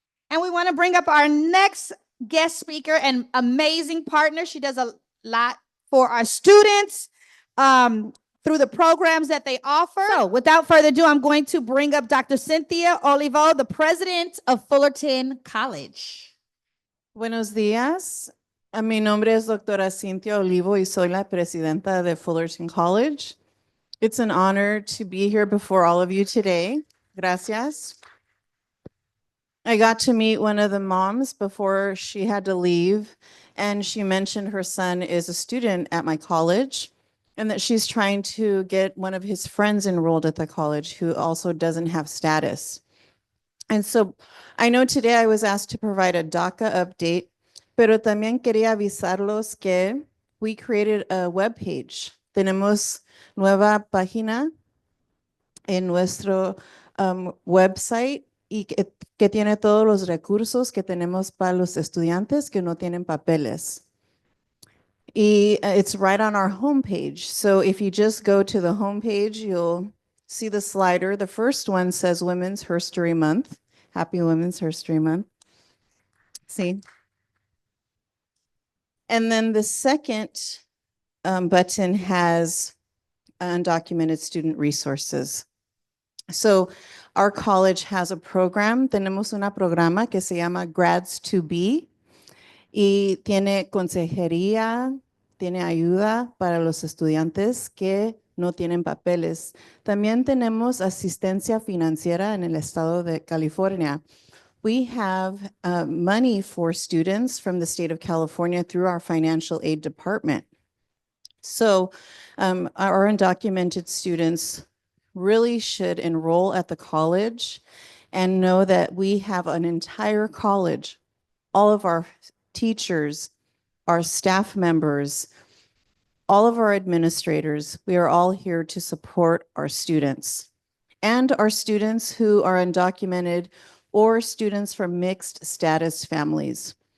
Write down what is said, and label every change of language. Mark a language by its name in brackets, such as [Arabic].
[English] And we want to bring up our next guest speaker and amazing partner. She does a lot for our students through the programs that they offer. So without further ado, I'm going to bring up Dr. Cynthia Olivo, the president of Fullerton College. [Spanish] Buenos días. Mi nombre es doctora Cynthia Olivo y soy la presidenta de Fullerton College. [English] It's an honor to be here before all of you today. [Spanish] Gracias. [English] I got to meet one of the moms before she had to leave, and she mentioned her son is a student at my college and that she's trying to get one of his friends enrolled at the college who also doesn't have status. And so I know today I was asked to provide a DACA update, [Spanish] pero también quería avisarlos que [English] we created a webpage. [Spanish] Tenemos nueva página en nuestro website y que tiene todos los recursos que tenemos para los estudiantes que no tienen papeles. [English] Y it's right on our homepage. So if you just go to the homepage, you'll see the slider. The first one says Women's History Month. Happy Women's History Month. See? And then the second button has undocumented student resources. So our college has a program. [Spanish] Tenemos una programa que se llama Grads to Be y tiene consejería, tiene ayuda para los estudiantes que no tienen papeles. También tenemos asistencia financiera en el estado de California. [English] We have money for students from the state of California through our financial aid department. So our undocumented students really should enroll at the college and know that we have an entire college, all of our teachers, our staff members, all of our administrators, we are all here to support our students and our students who are undocumented or students from mixed status families.